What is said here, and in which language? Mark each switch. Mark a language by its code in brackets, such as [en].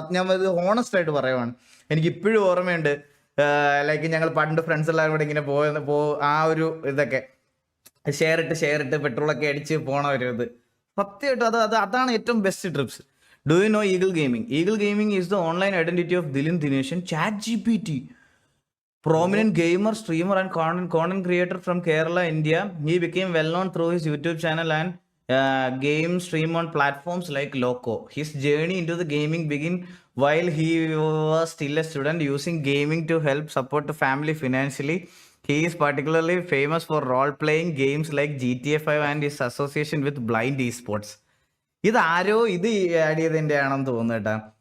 [ml] ഞാൻ ഇത് ഹോണസ്റ്റ് ആയിട്ട് പറയുവാണ്. എനിക്ക് ഇപ്പോഴും ഓർമ്മയുണ്ട്. ലൈക്ക് ഞങ്ങൾ പണ്ട് ഫ്രണ്ട്സ് എല്ലാവരും കൂടെ ഇങ്ങനെ ആ ഒരു ഇതൊക്കെ ഷെയർ ഇട്ട് പെട്രോളൊക്കെ അടിച്ച് പോണ ഒരു ഇത് സത്യമായിട്ടും അതാണ് ഏറ്റവും best TRIPS. [en] Do you know eagle gaming? Eagle gaming is the online identity of Dilin Dineshan, ChatGPT. prominent gamer, streamer, and content creator from Kerala, India. He became well known through his YouTube channel and game stream on platforms like Loco. His journey into the gaming began while he was still a student, using gaming to help support the family financially. He is particularly famous for role-playing games like GTA 5 and his association with Blind Esports. [ml] ഇത് ആരോ ഇത് add ചെയ്തതിന്റെ ആണെന്ന് തോന്നുന്നു കേട്ടാ.